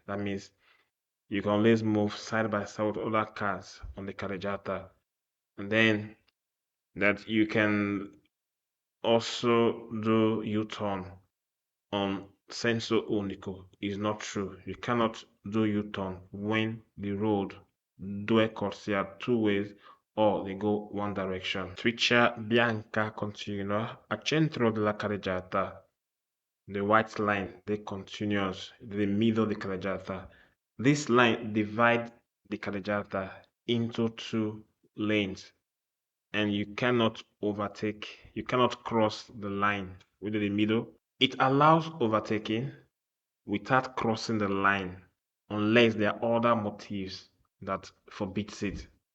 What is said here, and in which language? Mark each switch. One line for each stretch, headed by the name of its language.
English: That means you can always move side by side with other cars on the carreggiata, and then that you can also do U-turn on senso unico is not true. You cannot do U-turn when the road
Italian: due corsia
English: two ways or they go one direction.
Italian: Striscia bianca continua a centro della carreggiata.
English: The white line, they continuous, the middle of the carreggiata. This line divides the carreggiata into two lanes, and you cannot overtake, you cannot cross the line within the middle. It allows overtaking without crossing the line, unless there are other motives that forbids it.